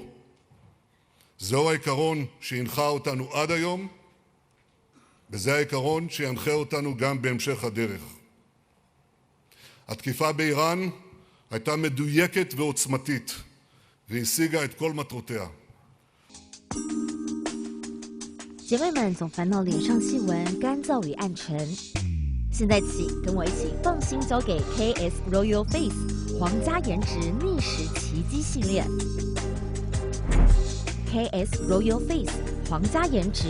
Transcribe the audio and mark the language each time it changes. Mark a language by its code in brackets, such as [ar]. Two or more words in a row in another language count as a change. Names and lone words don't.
[he] זהו העיקרון שהנחה אותנו עד היום, וזה העיקרון שינחה אותנו גם בהמשך הדרך. התקיפה באיראן הייתה מדויקת ועוצמתית, והשיגה את כל מטרותיה. [zh] 姐妹们总烦恼脸上细纹干燥与暗沉，现在起跟我一起放心交给 KS Royal Face 皇家颜值逆时奇迹系列。KS Royal Face 皇家颜值